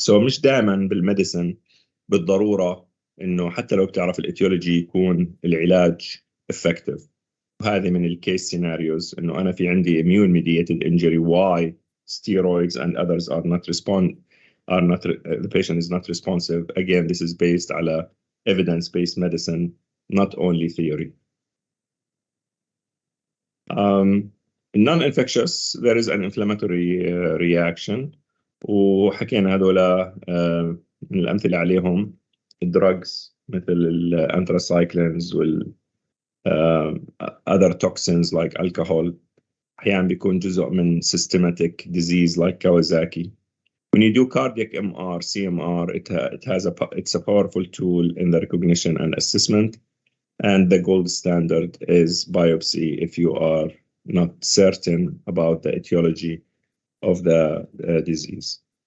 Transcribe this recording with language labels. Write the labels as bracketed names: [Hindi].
[Arabic] So مش دائما بالميديسن بالضرورة إنه حتى لو بتعرف الاتيولوجي يكون العلاج effective. وهذه من الكيس سيناريوز إنه أنا في عندي [English] immune mediated injury, why steroids and others are not the patient is not responsive. Again, this is based على evidence-based medicine, not only theory. Non-infectious, there is an inflammatory reaction. [Arabic] وحكينا هذولا من الأمثلة عليهم drugs مثل الانثراسايكلينز وال [English] other toxins like alcohol. [Arabic] أحيانا بيكون جزء من [English] systematic disease like Kawasaki. When you do cardiac MR, CMR, it's a powerful tool in the recognition and assessment, and the gold standard is biopsy if you are not certain about the etiology of the disease.